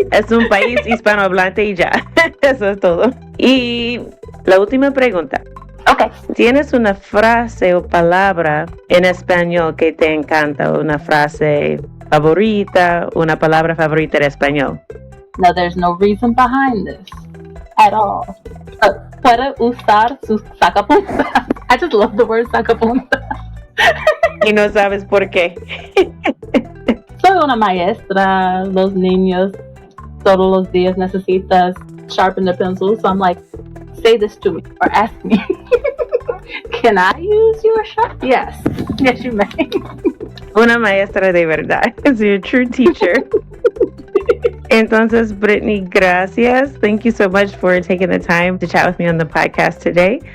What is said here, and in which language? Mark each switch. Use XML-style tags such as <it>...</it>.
<es>Es un país hispanohablante y ya. Eso es todo. Y la última pregunta.</es> <en>Okay.</en> <es>¿Tienes una frase o palabra en español que te encanta? Una frase favorita, una palabra favorita en español?</es> <en>No, there's no reason behind this at all.</en> <es>Puede usar su sacapunta.</es> <en>I just love the word sacapunta.</en> <es>Y no sabes por qué. So soy una maestra. Los niños todos los días necesitas</es> <en>sharpen the pencil. So I'm like, say this to me or ask me. Can I use your sharp? Yes. Yes, you may.</en> <es>Una maestra de verdad.</es> <en>So you're a true teacher.</en> <es>Entonces, Brittany, gracias.</es> <en>Thank you so much for taking the time to chat with me on the podcast today.</en>